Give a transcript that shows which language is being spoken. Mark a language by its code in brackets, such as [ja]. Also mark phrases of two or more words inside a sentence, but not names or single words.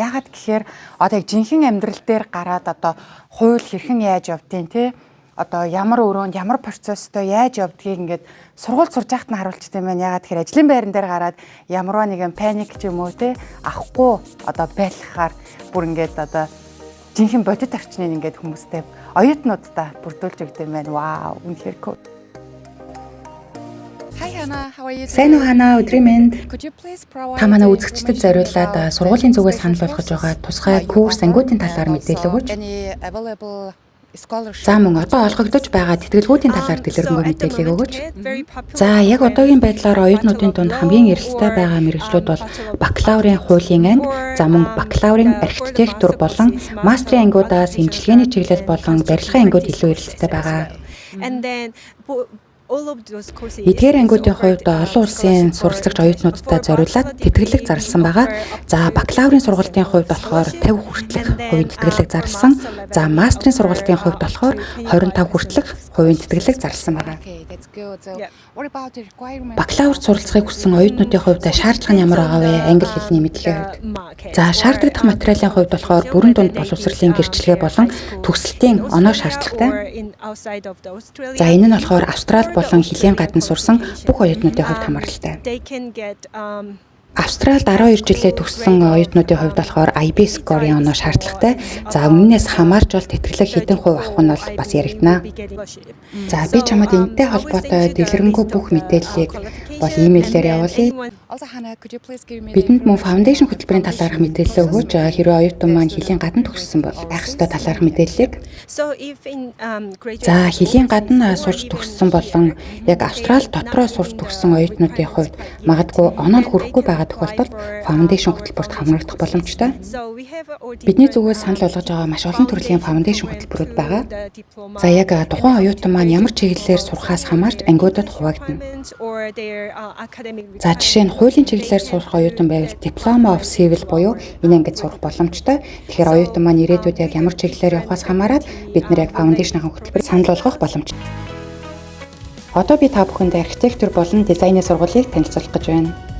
[mn] Яагаад гэхээр одоо яг жинхэнэ амьдрал дээр гараад одоо хууль хэрхэн яаж явдгийг те одоо ямар өрөөнд ямар процесстой яаж явдгийг ингээд сургууль сурж байхад нь харуулчихсан юм байна. Яагаад гэхээр ажлын байран дээр гараад ямарваа нэгэн паник ч юм уу те авахгүй одоо байлгахаар бүр ингээд одоо жинхэнэ бодит орчныг ингээд хүмүүстэй оюутнуудтай бүрдүүлж өгд юм байна. Вау, үнэхээр cool. [en] Hi Hannah, how are you? [mn] Сайн уу Хана, өдрийн мэнд. [en] Could you please provide [mn] Та манай үзэгчдэд зориулаад сургуулийн зүгээс санал болгож байгаа тусгай курс ангиудын талаар мэдээлэл өгөөч. [en] any available scholarship. [mn] За мөн одоо олгогдож байгаа тэтгэлгүүдийн талаар дэлгэрэнгүй мэдээлэл өгөөч. За яг одоогийн байдлаар оюутнуудын дунд хамгийн эрэлттэй байгаа мэргэжлүүд бол бакалаврын хуулийн анги, за мөн бакалаврын архитектур болон мастрын ангиудаас имчилгээний чиглэл болон барилгын ангиуд илүү эрэлттэй байгаа. [en] And then all of those courses. [mn] Эдгээр ангиудын хувьд олон улсын суралцагч оюутнуудтай зориулаад тэтгэлэг зарласан байгаа. За бакалаврын сургалтын хувьд болохоор 50 хүртэлх хувийн тэтгэлэг зарласан. За мастрын сургалтын хувьд болохоор 25 хүртэлх хувийн тэтгэлэг зарласан байгаа. [en] Okay, that's good. So, Yeah. what about the requirements? [mn] Бакалаврт суралцахыг хүссэн оюутнуудын хувьд шаардлага нь ямар байгаа вэ? Англи хэлний мэдлэгээ. За шаардлагатай материалын хувьд болохоор бүрэн дунд боловсролын гэрчлэгээ болон төгсөлтийн оноо шаардлагатай. За энэ нь болохоор Австралид болон Хилийн гадна сурсан бүх оюутнуудын хувьд хамааралтай. [en] They can get [mn] Австралид 12 жилээ төгссөн оюутнуудын хувьд болохоор [en] IB score- [mn] ийн оноо шаардлагатай. За өмнөөс хамаарч бол тэтгэлэг хэдэн хувь авах нь бол бас яригдана. За би чамд энэтэй холбоотой дэлгэрэнгүй бүх мэдээллийг бол имэйлээр явуулъя. [en] Also, Hannah, could you please give me [mn] Бидэнд мөн фаундейшн хөтөлбөрийн талаарх мэдээлэл өгөөч. Хэрвээ оюутан маань Хилийн гадна төгссөн бол байх ёстой талаарх мэдээллийг. [en] So if in graduate [mn] За Хилийн гадна сурч төгссөн болон яг Австрали дотроо сурч төгссөн оюутнуудын хувьд магадгүй оноо нь хүрэхгүй байгаа тохиолдолд фаундейшн хөтөлбөрт хамрагдах боломжтой. [en] So we have already [mn] Бидний зүгээс санал болгож байгаа маш олон төрлийн фаундейшн хөтөлбөрүүд байгаа. За яг тухайн оюутан маань ямар чиглэлээр сурахаас хамаарч ангиудад хуваагдана. [en] or their academic [mn] За жишээ нь хуулийн чиглэлээр сурах оюутан байвал Diploma of Civil буюу энэ ангид сурах боломжтой. Тэгэхээр оюутан маань ирээдүйд яг ямар чиглэлээр явахаас хамаарат бид нэр яг фаундейшн хөтөлбөрийг санал болгох боломжтой. Одоо би та бүхэнд архитектур болон дизайны сургуулийг танилцуулах гэж байна.